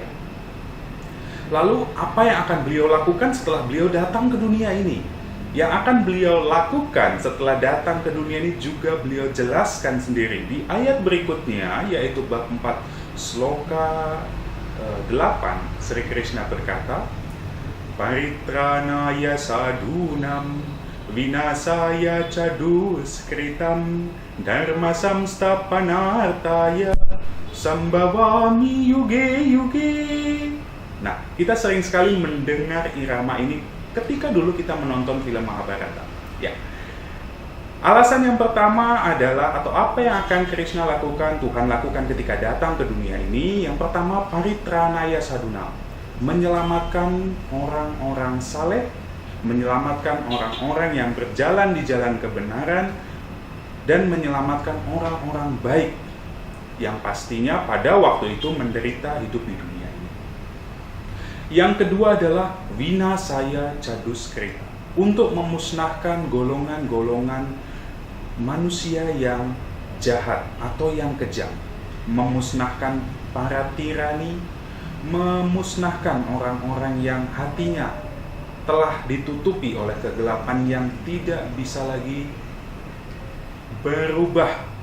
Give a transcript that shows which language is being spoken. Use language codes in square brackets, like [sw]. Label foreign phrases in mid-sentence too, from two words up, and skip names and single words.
[id] Lalu apa yang akan beliau lakukan setelah beliau datang ke dunia ini? Yang akan beliau lakukan setelah datang ke dunia ini juga beliau jelaskan sendiri di ayat berikutnya, yaitu bab 4 sloka 8. Sri Krishna berkata, [sa] परित्राणाय साधूनां विनाशाय च दुष्कृताम् धर्मसंस्थापनार्थाय सम्भवामि युगे युगे. [id] Nah, kita sering sekali mendengar irama ini ketika dulu kita menonton film Mahabharata. Ya. Alasan yang pertama adalah, atau apa yang akan Krishna lakukan, Tuhan lakukan ketika datang ke dunia ini. Yang pertama, [sa] परित्राणाय साधूनाम्, [id] menyelamatkan orang-orang saleh menyelamatkan orang-orang yang berjalan di jalan kebenaran, dan menyelamatkan orang-orang baik yang pastinya pada waktu itu menderita hidup di dunia ini. Yang kedua adalah [sa] विनाशाय च दुष्कृत, [id] untuk memusnahkan golongan-golongan manusia yang jahat atau yang kejam, memusnahkan para tirani, memusnahkan orang-orang yang hatinya telah ditutupi oleh kegelapan yang tidak bisa lagi berubah.